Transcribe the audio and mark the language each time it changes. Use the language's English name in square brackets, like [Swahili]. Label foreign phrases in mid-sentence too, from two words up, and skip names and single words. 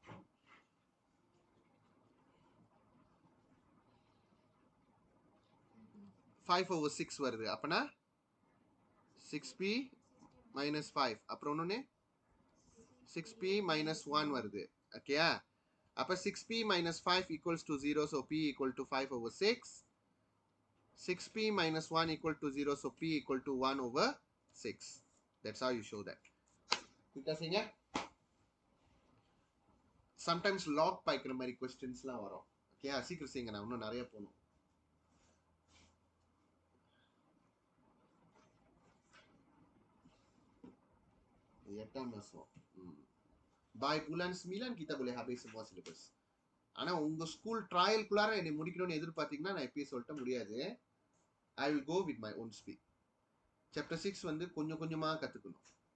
[Tamil] 5/6 வருது. அப்பனா 6p minus 5. அப்புறம் ஒன்னே 6p minus 1 வருது. ஓகேயா? [English] அப்ப 6p minus 5 equals to 0. So p equal to 5/6. 6p minus 1 equal to 0. So p equal to 1/6. That's how you show that. Because sometimes log [Tamil] பாய்க்கிற மாதிரி கொஸ்டின்ஸ்லாம் வரும். ஓகே, சீக்கிரம் செய்யுங்க, நான் இன்னும் நிறைய போகணும். [Malay] Yetam masuk. By bulan 9 kita boleh habis semua syllabus. [Tamil] ஆனா உங்க ஸ்கூல் ட்ரையல் குள்ளார என்னை முடிக்கணும்னு எதிர்பார்த்தீங்கன்னா நான் எப்பயும் சொல்லிட்ட முடியாது. [English] I will go with my own speed. [Tamil] Chapter 6 வந்து கொஞ்சம் கொஞ்சமா கத்துக்கணும்.